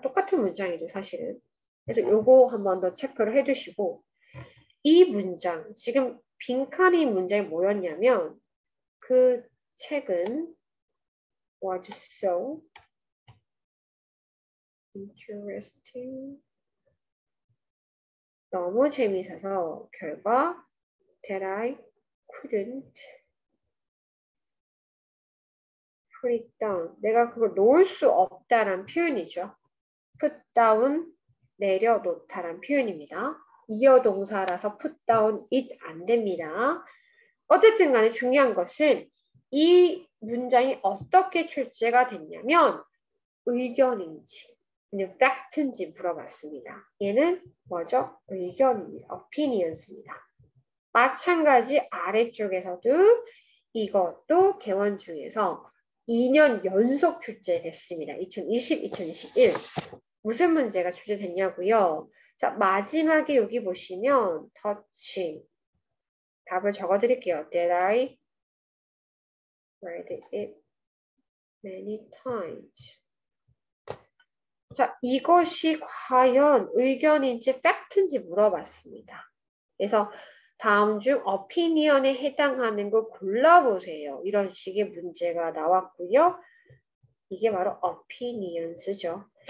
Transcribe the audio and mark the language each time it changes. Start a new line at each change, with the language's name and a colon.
Korean: 똑같은 문장이죠, 사실은. 그래서 요거 한 번 더 체크를 해두시고 이 문장, 지금 빈칸이 문장이 뭐였냐면 그 책은
English: was so interesting.
Korean: 너무 재미있어서 결과
English: that I couldn't put it down.
Korean: 내가 그걸 놓을 수 없다란 표현이죠. put down, 내려놓다란 표현입니다. 이어 동사라서 put down it 안 됩니다. 어쨌든 간에 중요한 것은 이 문장이 어떻게 출제가 됐냐면 의견인지 fact인지 물어봤습니다. 얘는 뭐죠? 의견입니다. opinions입니다. 마찬가지 아래쪽에서도 이것도 개원 중에서 2년 연속 출제됐습니다. 2020, 2021. 무슨 문제가 출제됐냐고요? 자, 마지막에 여기 보시면 touching. 답을 적어드릴게요.
English: That I read it many times.
Korean: 자, 이것이 과연 의견인지 팩트인지 물어봤습니다. 그래서 다음 중 opinion에 해당하는 거 골라보세요. 이런 식의 문제가 나왔고요. 이게 바로 opinions죠.